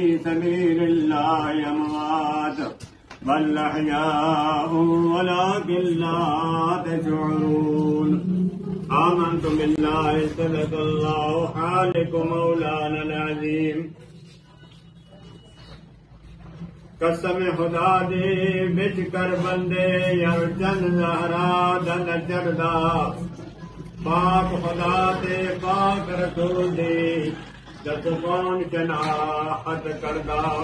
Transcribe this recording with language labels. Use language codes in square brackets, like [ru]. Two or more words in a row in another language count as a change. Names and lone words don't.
[ar] سبيل الله أموات بل أحياء ولكن لا تشعرون آمنت بالله صدق الله خالق مولانا العظيم [pa] قسم خدا دے بچ کر بندے یار چند زہرا دن چڑھدا پاک خدا تے پاک رسول دی دس کون شناخت کردا